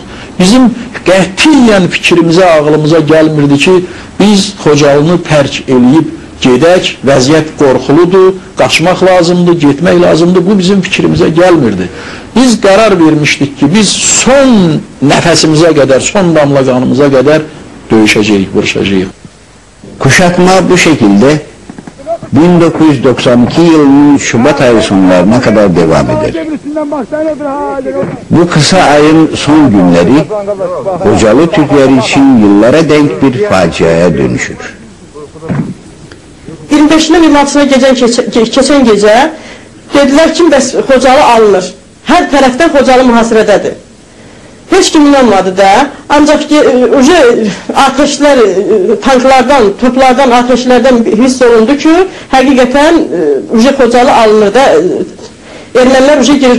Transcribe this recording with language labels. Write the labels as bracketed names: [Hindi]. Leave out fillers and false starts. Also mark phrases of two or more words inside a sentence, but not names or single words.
[Azerbaijani] Bizim qətiyyən fikrimizə, ağlımıza gəlmirdi ki, biz Xocalını tərk eləyib gedək, vəziyyət qorxuludur, qaçmaq lazımdır, getmək lazımdır. Bu bizim fikrimizə gəlmirdi. Biz qərar vermişdik ki, biz son nəfəsimizə qədər, son damla qanımıza qədər döyüşəcəyik, vuruşacağıq. [Turkish] Kuşatma bu şekilde 1992 yılının Şubat ayı sonlarına kadar devam eder. Bu kısa ayın son günleri Xocalı Türkleri için yıllara denk bir faciaya dönüşür. [Azerbaijani] 25'ine 26'sına keçən gecə dedilər ki, bəs Xocalı alınır. Hər tərəfdən Xocalı mühasirədədir. Heç kim inanmadı da, ancaq ki, ateşlər, tanklardan, toplardan, ateşlərdən hiss olundu ki, həqiqətən Xocalı alınır da, ermənilər girir.